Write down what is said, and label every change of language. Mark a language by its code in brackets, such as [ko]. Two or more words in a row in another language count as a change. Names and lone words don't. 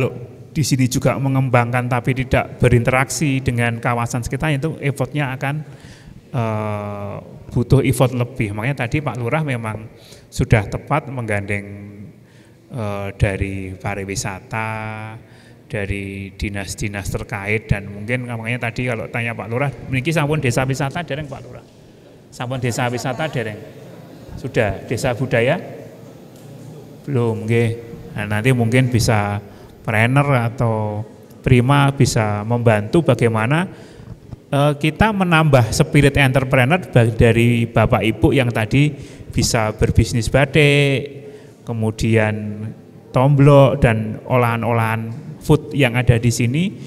[id] Kalau di sini juga mengembangkan tapi tidak berinteraksi dengan kawasan sekitar, itu effortnya akan butuh effort lebih. Makanya tadi Pak Lurah memang sudah tepat menggandeng dari pariwisata, dari dinas-dinas terkait, dan mungkin makanya tadi kalau tanya Pak Lurah, [jv] niki sampun desa wisata dereng [id] Pak Lurah? [jv] Sampun desa wisata dereng? [id] Sudah. Desa budaya? Belum, nggih. Nah, nanti mungkin bisa trainer atau Prima bisa membantu bagaimana kita menambah [en] spirit entrepreneur [id] dari Bapak Ibu yang tadi bisa berbisnis batik, kemudian tomblok dan olahan-olahan food yang ada di sini.